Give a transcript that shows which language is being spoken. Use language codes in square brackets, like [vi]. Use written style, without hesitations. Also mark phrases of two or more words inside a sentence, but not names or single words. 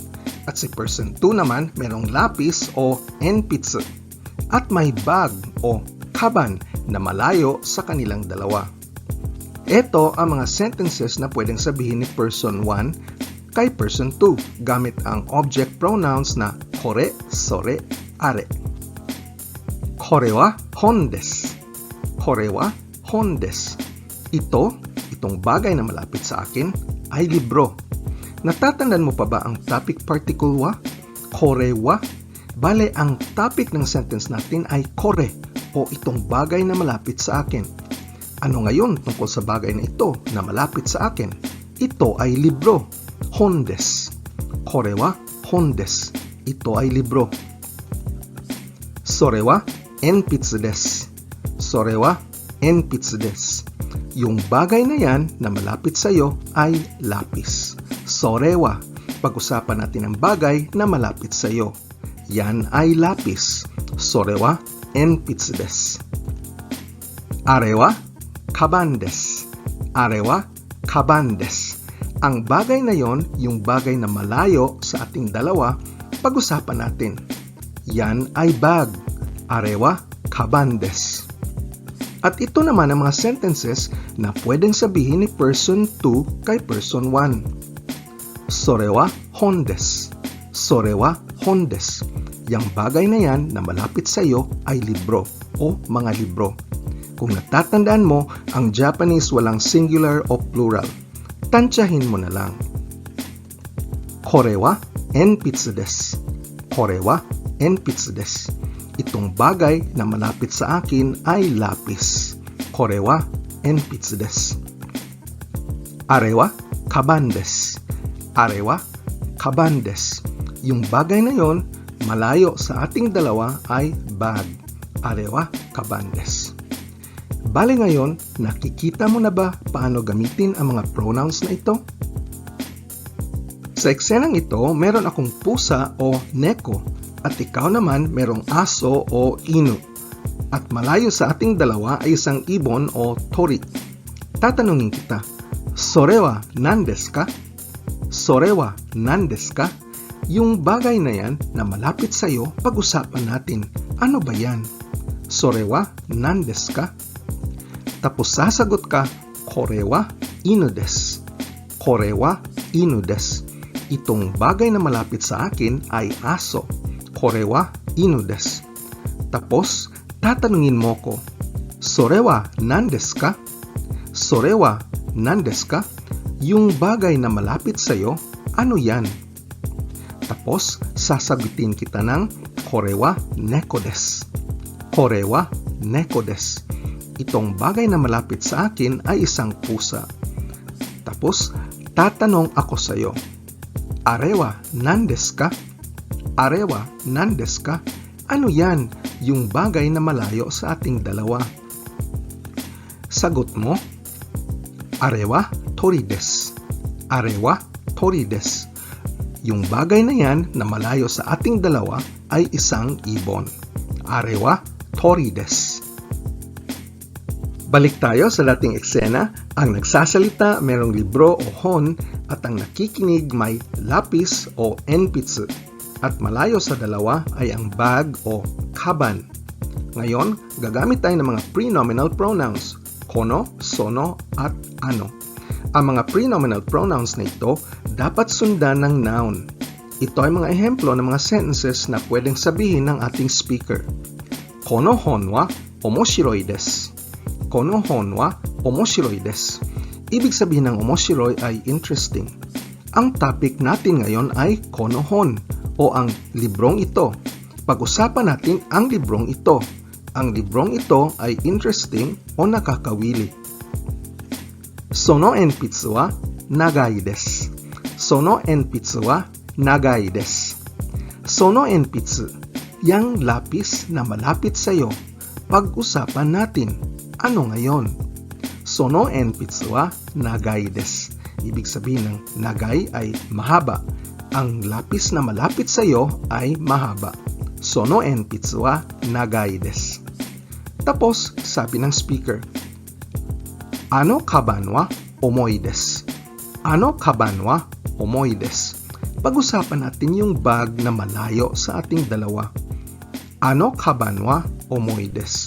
[tl] At si person 2 naman merong lapis o enpitsu. At may bag o kaban na malayo sa kanilang dalawa. Ito ang mga sentences na pwedeng sabihin ni person 1 kay person 2 gamit ang [en] object pronouns [tl] na [ja] これ、それ、あれ. これは本です. これは本です. [tl] Itong bagay na malapit sa akin ay libro. Natatandaan mo pa ba ang [en] topic particle [tl] wa? [ja] これは? [tl] Bale, ang topic ng sentence natin ay kore o itong bagay na malapit sa akin. Ano ngayon tungkol sa bagay na ito na malapit sa akin? Ito ay libro. [ja] 本です. これは本です. Ito ay libro. それは鉛筆です. それは鉛筆です. [tl] Yung bagay na yan na malapit sa iyo ay lapis. [ja] それは. [tl] Pag-usapan natin ang bagay na malapit sa iyo. Yan ay lapis. [ja] それは鉛筆です. あれは鞄です. あれは鞄です. [tl] Ang bagay na yon, yung bagay na malayo sa ating dalawa, pag-usapan natin. Yan ay bag. [ja] あれは鞄です. [tl] At ito naman ang mga sentences na pwedeng sabihin ni person 2 kay person 1. [ja] それは本です。それは本です. [tl] Yang bagay na yan na malapit sa iyo ay libro o mga libro. Kung natatandaan mo, ang Japanese walang singular o plural. Tansyahin mo na lang. [ja] これは鉛筆です. これは鉛筆です. [tl] Itong bagay na malapit sa akin ay lapis. [ja] これは鉛筆です. あれは鞄です. あれは鞄です. [tl] Yung bagay na yon, malayo sa ating dalawa ay bag. [ja] あれは鞄です. [tl] Bale ngayon, nakikita mo na ba paano gamitin ang mga pronouns na ito? Sa eksenang ito, meron akong pusa o neko at ikaw naman merong aso o inu. At malayo sa ating dalawa ay isang ibon o tori. Tatanungin kita, [ja] それは何ですか? それは何ですか? [tl] Yung bagay na yan na malapit sa iyo, pag-usapan natin. Ano ba yan? [ja] それは何ですか? [tl] Tapos sasagot ka, [ja] これは犬です. これは犬です. [tl] Itong bagay na malapit sa akin ay aso. [ja] これは犬です. [tl] Tapos, tatanungin mo ko, [ja] それは何ですか? それは何ですか? [tl] Yung bagay na malapit sa iyo, ano yan? Tapos, sasagutin kita ng [ja] これは猫です. これは猫です. [tl] Itong bagay na malapit sa akin ay isang pusa. Tapos, tatanong ako sa iyo, [ja] あれは何ですか? あれは何ですか? [tl] Ano yan, yung bagay na malayo sa ating dalawa? Sagot mo, [ja] あれは鳥です. あれは鳥です. [tl] Yung bagay na yan na malayo sa ating dalawa ay isang ibon. [ja] あれは鳥です. [tl] Balik tayo sa dating eksena. Ang nagsasalita merong libro o hon at ang nakikinig may lapis o enpitsu. At malayo sa dalawa ay ang bag o kaban. Ngayon, gagamit tayo ng mga [en] prenominal pronouns, [ja] この、その, [tl] at ano. Ang mga [en] prenominal pronouns [tl] na ito dapat sundan ng noun. Ito ay mga ehemplo ng mga sentences na pwedeng sabihin ng ating speaker. [ja] この本は面白いです. この本は面白いです. [tl] Ibig sabihin ng omoshiroi ay interesting. Ang topic natin ngayon ay [ja] この本 [tl] o ang librong ito. Pag-usapan natin ang librong ito. Ang librong ito ay interesting o nakakawili. [ja] その鉛筆は長いです. その鉛筆は長いです. その鉛筆, [tl] yang lapis na malapit sa iyo. Pag-usapan natin. Ano ngayon? [ja] その鉛筆は長いです. [tl] Ibig sabihin ng nagai ay mahaba. Ang lapis na malapit sa iyo ay mahaba. [ja] その鉛筆は長いです. [tl] Tapos, sabi ng speaker, [ja] あの鞄は重いです. あの鞄は重いです. [tl] Pag-usapan natin yung bag na malayo sa ating dalawa. [ja] あの鞄は重いです.